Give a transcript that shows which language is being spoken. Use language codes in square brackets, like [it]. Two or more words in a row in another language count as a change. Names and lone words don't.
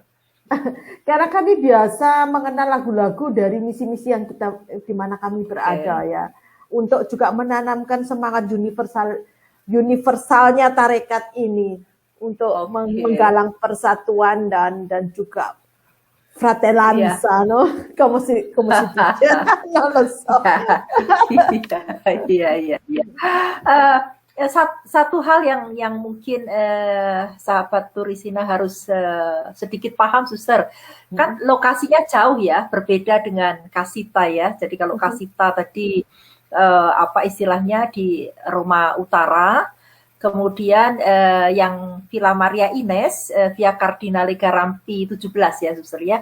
[id] Karena kami biasa mengenal lagu-lagu dari misi-misi yang kita di mana kami berada ya, untuk juga menanamkan semangat universalnya tarekat ini untuk menggalang persatuan dan juga fratellanza, no? [it] Come si dice? Non lo so. [id] Iya. Satu hal yang mungkin sahabat Turisina harus sedikit paham, suster, kan lokasinya jauh ya, berbeda dengan Kasita ya. Jadi kalau Kasita tadi apa istilahnya di Roma Utara, kemudian yang Villa Maria Ines, Via Cardinale Garampi 17 ya, suster ya.